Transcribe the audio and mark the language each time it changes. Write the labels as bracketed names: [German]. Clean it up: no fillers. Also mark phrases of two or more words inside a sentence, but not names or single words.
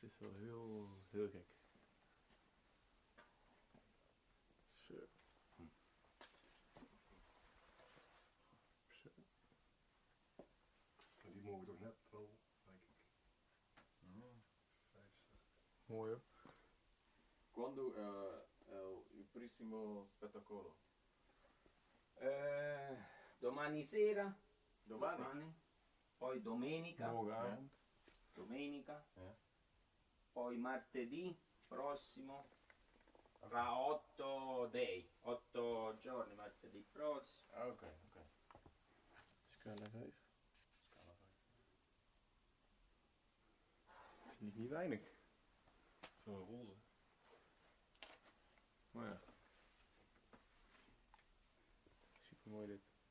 [Dutch] is wel heel, heel gek. Zo. Zo. En die mogen toch net wel, denk ik. Ja. 5, 6. Mooi hoor. [Italian] Quando il prossimo spettacolo? Domani sera. Domani? Poi domenica. [Dutch] Morgenavond. [Italian] Domenica. [Dutch] Ja. [Italian] Poi martedì prossimo. Tra 8 day. 8 giorni martedì prossimo. [Dutch] Ah, oké. [Italian] Scala 5. Scala 5. [Dutch] Vind ik niet weinig. Zo'n roze. Maar ja. Super mooi dit.